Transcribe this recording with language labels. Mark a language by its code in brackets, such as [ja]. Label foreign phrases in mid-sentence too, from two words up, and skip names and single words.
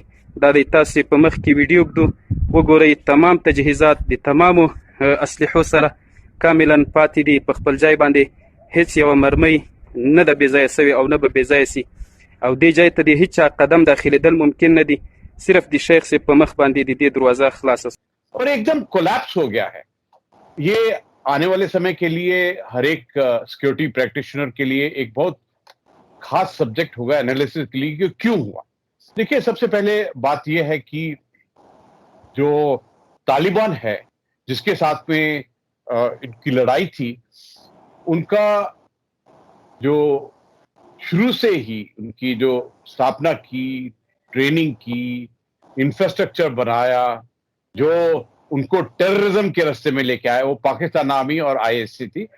[ps] دا د تاسې په مخ کې ویډیو ږدو، وګورئ تمام تجهیزات د تمامو اسلحو سره کاملا پاتې دي په خپل ځای باندې. هیڅ یوه مرمۍ نه ده بې ځایه سوې او نه به بې ځایه سي او دې ځای ته د هیچ قدم داخلېدل ممکن نه دي. صرف د شیخ سے په مخ باندې د دې دروازه خلاصه [hi] और एकदम कोलैप्स हो गया है। ये आने वाले समय के लिए हर एक [en] security practitioner [hi] के लिए एक बहुत खास सब्जेक्ट होगा एनालिसिस के लिए कि क्यों हुआ। देखिए, सबसे पहले बात यह है कि जो तालिबान है जिसके साथ में इनकी लड़ाई थी, उनका जो शुरू से ही उनकी जो स्थापना की, ट्रेनिंग की, इंफ्रास्ट्रक्चर बनाया, जो उनको टेररिज्म के रास्ते में लेके आया, वो पाकिस्तान आर्मी और आईएससी थी।